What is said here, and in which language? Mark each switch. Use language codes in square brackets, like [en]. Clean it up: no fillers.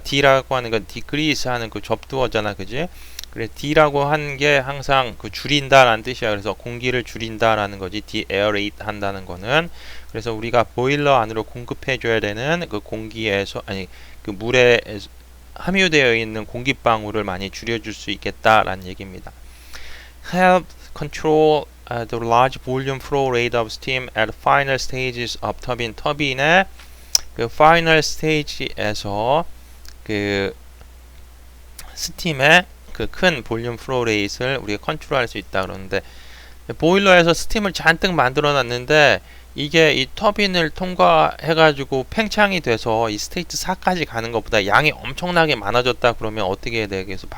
[ko] D라고 하는 건 decrease 하는 그 접두어잖아, 그지? 그래 D라고 하는 게 항상 그 줄인다라는 뜻이야. 그래서 공기를 줄인다라는 거지. de-aerate 한다는 거는. 그래서 우리가 보일러 안으로 공급해줘야 되는 그 공기에서 그 물에 함유되어 있는 공기방울을 많이 줄여줄 수 있겠다라는 얘기입니다. [en] Help control the large volume flow rate of steam at final stages of turbine. [ko] 터빈의 그 final stage에서 그 스팀의 그 큰 볼륨 플로우 레이트를 우리가 컨트롤할 수 있다 그러는데 보일러에서 스팀을 잔뜩 만들어 놨는데 이게 이 터빈을 통과해 가지고 팽창이 돼서 이 스테이트 4까지 가는 것보다 양이 엄청나게 많아졌다 그러면 어떻게 해야 되겠어?